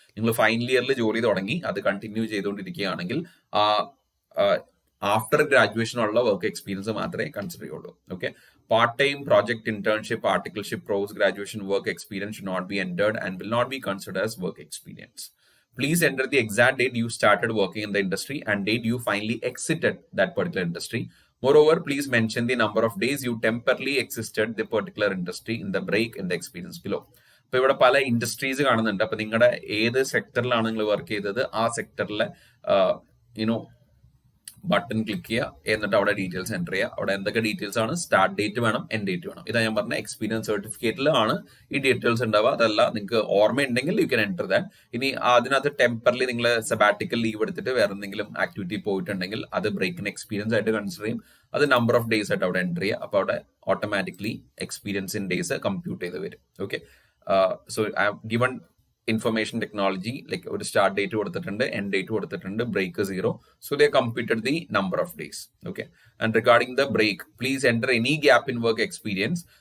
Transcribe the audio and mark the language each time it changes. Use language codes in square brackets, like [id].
[ml] നിങ്ങൾ ഫൈനൽ ഇയറിൽ ജോലി തുടങ്ങി അത് കണ്ടിന്യൂ ചെയ്തുകൊണ്ടിരിക്കുകയാണെങ്കിൽ [en] after graduation [ml] ഉള്ള വർക്ക് എക്സ്പീരിയൻസ് മാത്രമേ കൺസിഡർ ചെയ്യുള്ളൂ. [en] Okay, part time project internship articleship post graduation work experience should not be entered and will not be considered as work experience. Please enter the exact date you started working in the industry and date you finally exited that particular industry. Moreover, please mention the number of days you temporarily exited the particular industry in the break in the experience below. [ml] അപ്പൊ ഇവിടെ പല industries കാണുന്നുണ്ട്. അപ്പൊ നിങ്ങളുടെ ഏത് സെക്ടറിലാണ് നിങ്ങൾ work ചെയ്തത് ആ സെക്ടറിലെ യുനോ ബട്ടൺ ക്ലിക്ക് ചെയ്യുക, എന്നിട്ട് അവിടെ ഡീറ്റെയിൽസ് എൻ്റർ ചെയ്യുക. അവിടെ എന്തൊക്കെ ഡീറ്റെയിൽസ് ആണ്, സ്റ്റാർട്ട് ഡേറ്റ് വേണം, എൻഡ് ഡേറ്റ് വേണം. ഇതാ ഞാൻ പറഞ്ഞ എക്സ്പീരിയൻസ് സർട്ടിഫിക്കറ്റിലാണ് ഈ ഡീറ്റെയിൽസ് ഉണ്ടാവുക. അതല്ല നിങ്ങൾക്ക് ഓർമ്മയുണ്ടെങ്കിൽ [en] You can enter that. [ml] ഇനി അതിനകത്ത് ടെമ്പറലി നിങ്ങൾ സബാറ്റിക്കൽ ലീവ് എടുത്തിട്ട് വേറെ എന്തെങ്കിലും ആക്ടിവിറ്റി പോയിട്ടുണ്ടെങ്കിൽ അത് ബ്രേക്കിന് എക്സ്പീരിയൻസ് ആയിട്ട് കൺസിഡർ ചെയ്യും. അത് നമ്പർ ഓഫ് ഡേയ്സ് ആയിട്ട് അവിടെ എൻ്റർ ചെയ്യുക. അപ്പോൾ അവിടെ automatically experience in days compute ചെയ്ത് വരും. [en] okay, so I have given information technology, like [ml] ഒരു സ്റ്റാർട്ട് ഡേറ്റ് കൊടുത്തിട്ടുണ്ട്, എൻഡ് ഡേറ്റ് കൊടുത്തിട്ടുണ്ട്, break 0. [en] So they computed the number of days. Okay, and regarding the break, please enter any gap in work experience.